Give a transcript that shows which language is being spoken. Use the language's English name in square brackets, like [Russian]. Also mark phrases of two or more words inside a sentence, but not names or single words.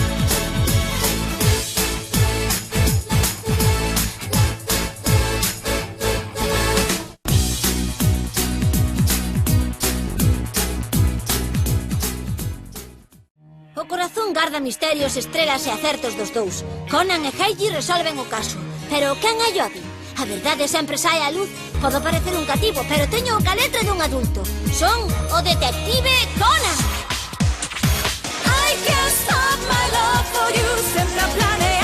[Galician] O corazón garda misterios, estrelas e acertos dos dous. Conan e Heiji resolven o caso. Pero quen é Jodi? A verdade sempre sae á luz. Podo parecer un cativo, pero teño o caletre dun adulto. Son o detective Conan. [English] I can't stop my love for you. [Galician] Sempre a